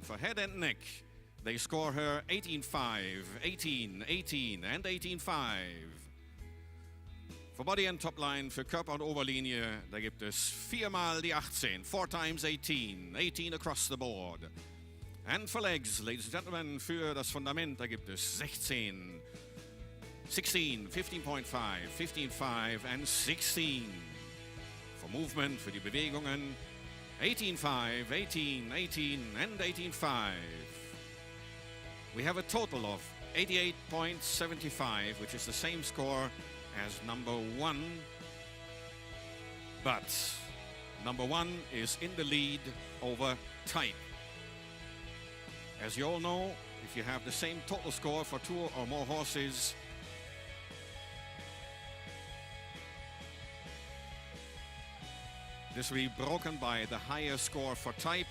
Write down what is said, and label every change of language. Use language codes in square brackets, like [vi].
[en] For head and neck, they score her 18.5, 18, 18 and 18.5. For body and top line, [de] für Körper und Oberlinie, da gibt es 4 mal die 18, [en] 4 times 18, 18 across the board. And for legs, ladies and gentlemen, [de] für das Fundament, da gibt es [en] 16, 16, 15.5, 15.5 and 16. For movement, [de] für die Bewegungen, [en] 18.5, 18, 18 and 18.5. We have a total of 88.75, which is the same score as number 1. But number 1 is in the lead over type. As you all know, if you have the same total score for 2 or more horses, this will be broken by the higher score for type.